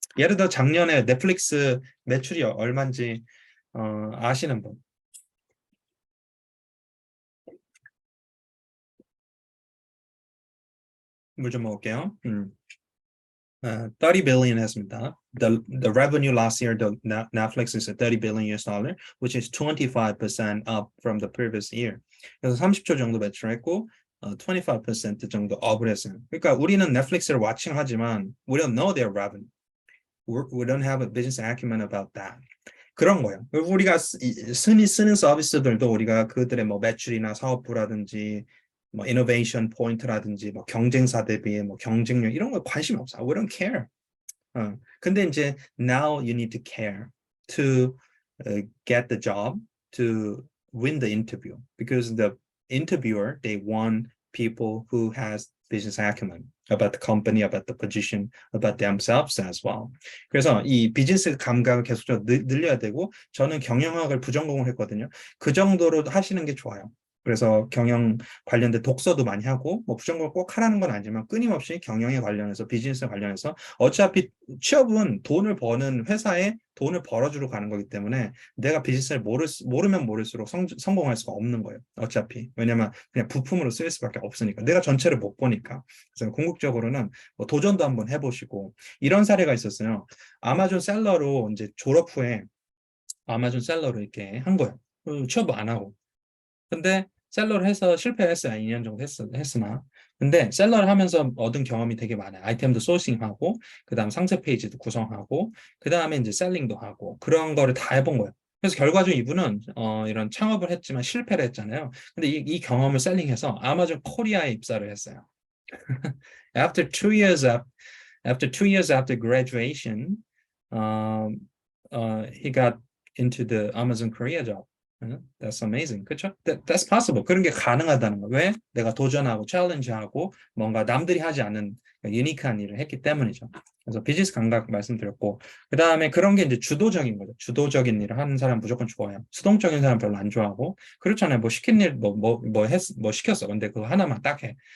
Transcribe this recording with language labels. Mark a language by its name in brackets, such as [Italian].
[Korean] 예를 들어 작년에 넷플릭스 매출이 얼마인지 아시는 분? 물 좀 먹을게요. 30 billion 했습니다. [English] The revenue last year, Netflix is a 30 billion US dollar, which is 25% up from the previous year. [Korean] 그래서 30조 정도 매출했고, 25% 정도 업을 했어요. 그러니까 우리는 넷플릭스를 와칭하지만 [English] we don't know their revenue. We don't have a business acumen about that. [Korean] 그런 거예요. 우리가 흔히 쓰는 서비스들도 우리가 그들의 뭐 매출이나 사업부라든지 뭐 이노베이션 포인트라든지 뭐 경쟁사 대비의 뭐 경쟁력 이런 거 관심이 없어. [English] We don't care. [Korean] 근데 이제 [English] now you need to care to get the job to win the interview because the interviewer they want people who has business acumen about the company, about the position, about themselves as well. [Korean] 그래서 이 비즈니스 감각을 계속적으로 늘려야 되고 저는 경영학을 부전공을 했거든요. 그 정도로 하시는 게 좋아요. 그래서 경영 관련된 독서도 많이 하고 뭐 부전공을 꼭 하라는 건 아니지만 끊임없이 경영에 관련해서 비즈니스 관련해서 어차피 취업은 돈을 버는 회사에 돈을 벌어주러 가는 거기 때문에 내가 비즈니스를 모르면 모를수록 성공할 수가 없는 거예요. 어차피. 왜냐면 그냥 부품으로 쓰일 수밖에 없으니까. 내가 전체를 못 보니까. 그래서 궁극적으로는 뭐 도전도 한번 해보시고 이런 사례가 있었어요. 아마존 셀러로 이제 졸업 후에 아마존 셀러로 이렇게 한 거예요. 취업을 안 하고. 근데 셀러를 해서 실패했어요. 2년 정도 했으나. 근데 셀러를 하면서 얻은 경험이 되게 많아요. 아이템도 소싱하고, 그 다음 상세 페이지도 구성하고, 그 다음에 이제 셀링도 하고, 그런 거를 다 해본 거예요. 그래서 결과적으로 이분은 이런 창업을 했지만 실패를 했잖아요. 근데 이 경험을 셀링해서 아마존 코리아에 입사를 했어요. [English] After 2 years after graduation, he got into the Amazon Korea job. That's amazing. [Korean] 그렇죠? [English] That's possible. [Korean] 그런 게 가능하다는 거. 왜? 내가 도전하고 챌린지하고 뭔가 남들이 하지 않은 유니크한 일을 했기 때문이죠. 그래서 비즈니스 감각 말씀드렸고 그 다음에 그런 게 이제 주도적인 거죠. 주도적인 일을 하는 사람 무조건 좋아요. 수동적인 사람 별로 안 좋아하고 그렇잖아요. 뭐 시킨 일 뭐 시켰어. 근데 그거 하나만 딱 해.